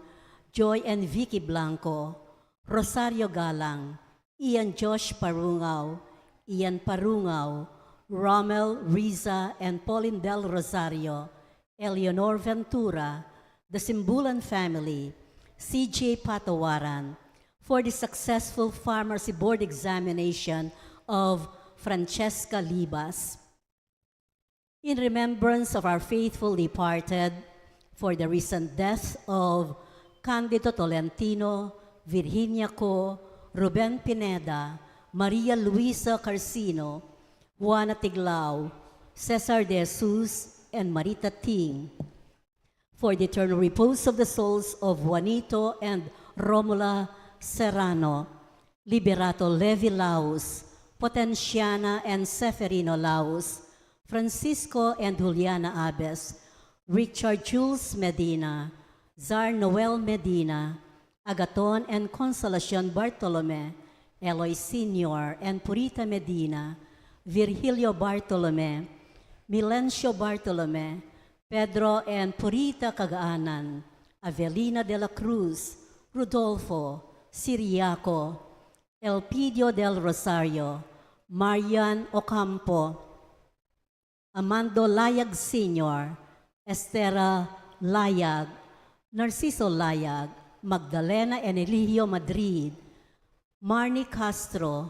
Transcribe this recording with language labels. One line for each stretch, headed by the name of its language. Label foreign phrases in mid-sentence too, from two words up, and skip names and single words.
English: Joy and Vicky Blanco, Rosario Galang, Ian Josh Parungaw, Ian Parungaw, Rommel, Riza, and Pauline Del Rosario, Eleanor Ventura, the Simbulan family, CJ Patawaran, for the successful pharmacy board examination of Francesca Libas. In remembrance of our faithful departed, for the recent death of Candido Tolentino, Virginia Co, Ruben Pineda, Maria Luisa Carcino, Juana Tiglao, Cesar De Jesus, and Marita Ting. For the eternal repose of the souls of Juanito and Romula Serrano, Liberato Levi Laus, Potenciana and Seferino Laus, Francisco and Juliana Abes, Richard Jules Medina, Zar Noel Medina, Agaton and Consolacion Bartolome, Eloy Sr. and Purita Medina, Virgilio Bartolome, Milencio Bartolome, Pedro and Purita Cagaanan, Avelina de la Cruz, Rodolfo, Siriaco, Elpidio del Rosario, Marian Ocampo, Amando Layag Sr., Estera Layag, Narciso Layag, Magdalena and Eligio Madrid, Marnie Castro,